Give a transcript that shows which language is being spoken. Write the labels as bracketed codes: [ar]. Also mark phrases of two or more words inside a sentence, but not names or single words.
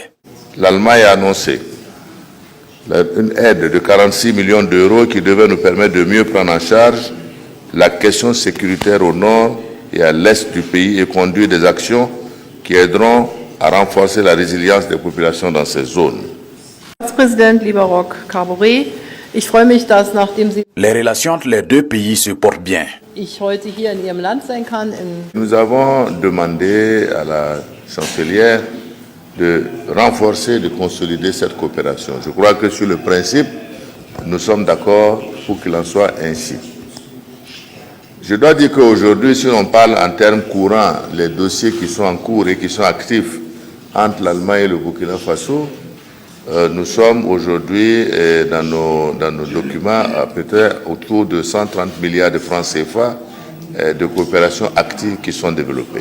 [fr] L'Allemagne a annoncé une aide de 46 millions d'euros qui devait nous permettre de mieux prendre en charge la question sécuritaire au nord et à l'est du pays et conduire des actions qui aideront à renforcer la résilience des populations dans ces zones. [de] Ratspräsident, lieber Roch Kaboré, ich freue mich, dass nachdem Sie [fr] Les relations entre les deux pays se portent bien. [de] ich heute hier in Ihrem Land sein kann. [fr] Nous avons demandé à la chancelière de renforcer et de consolider cette coopération. Je crois que sur le principe, nous sommes d'accord pour qu'il en soit ainsi. Je dois dire qu'aujourd'hui, si on parle en termes courants, les dossiers qui sont en cours et qui sont actifs entre l'Allemagne et le Burkina Faso, nous sommes aujourd'hui dans nos documents peut-être autour de 130 milliards de francs CFA de coopération active qui sont développés.